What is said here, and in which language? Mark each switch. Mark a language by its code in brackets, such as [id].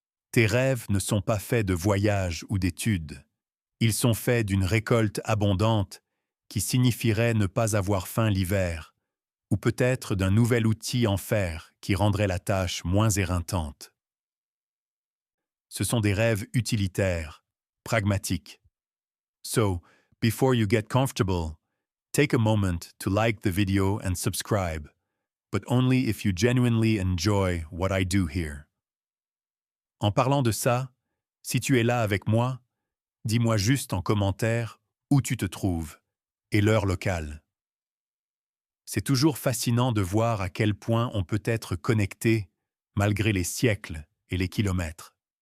[fr] Tes rêves ne sont pas faits de voyages ou d'études. Ils sont faits d'une récolte abondante qui signifierait ne pas avoir faim l'hiver, ou peut-être d'un nouvel outil en fer qui rendrait la tâche moins éreintante. Ce sont des rêves utilitaires, pragmatiques. [en] So, before you get comfortable, take a moment to like the video and subscribe, but only if you genuinely enjoy what I do here. [fr] En parlant de ça, si tu es là avec moi, dis-moi juste en commentaire où tu te trouves et l'heure locale. C'est toujours fascinant de voir à quel point on peut être connecté malgré les siècles et les kilomètres.